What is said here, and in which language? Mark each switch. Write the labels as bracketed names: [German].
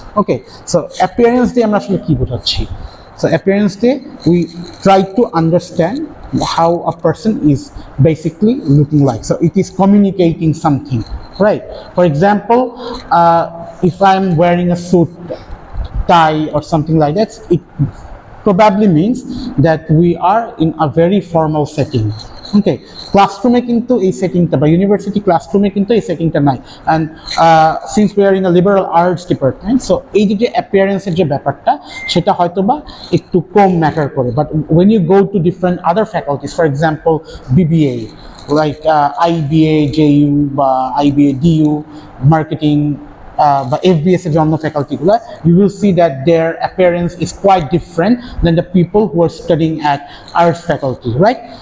[Bangla] Okay, so appearance দিয়ে আমরা আসলে কি বোঝাচ্ছি? [English] So appearance দিয়ে we try to understand how a person is basically looking like. So it is communicating something, right? For example, if I'm wearing a suit, tie, or something like that, it probably means that we are in a very formal setting. Okay, [Bangla] ক্লাসরুমে কিন্তু এই সেটিংটা বা university ক্লাসরুমে কিন্তু এই সেটিংটা নাই, [English] and since we are in a liberal arts department, so [Bangla] এই যে অ্যাপিয়ারেন্সের যে ব্যাপারটা সেটা হয়তো বা একটু কম ম্যাটার করে, [English] but when you go to different other faculties, for example BBA, like IBA JU বা IBA DU, [Bangla] মার্কেটিং বা FBS এর জন্য ফ্যাকাল্টিগুলো, [English] you will see that their appearance is quite different than the people who are studying at arts faculty, right?